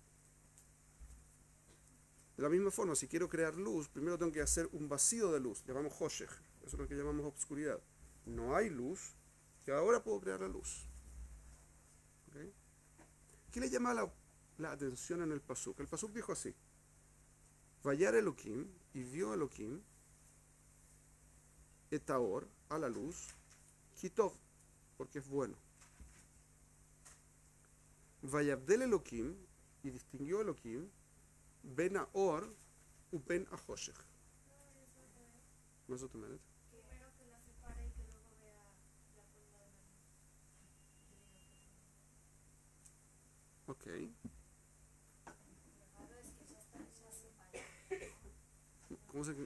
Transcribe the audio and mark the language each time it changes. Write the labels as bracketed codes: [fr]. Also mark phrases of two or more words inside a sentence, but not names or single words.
[es] De la misma forma, si quiero crear luz, primero tengo que hacer un vacío de luz, llamamos Hoshech, eso es lo que llamamos obscuridad. No hay luz, y ahora puedo crear la luz. ¿Okay? ¿Qué le llama la atención en el pasuk? El pasuk dijo así: [he] וירא אלהים, [es] y vio Elohim, [he] את האור, [es] a la luz, [he] כי טוב, [es] porque es bueno. [he] ויבדל אלהים, [es] y distinguió Elohim, [he] בין האור ובין החשך. [es] Más o menos. Primero que la separe y que luego vea la forma de la luz. Ok. Lo raro es que ya separó.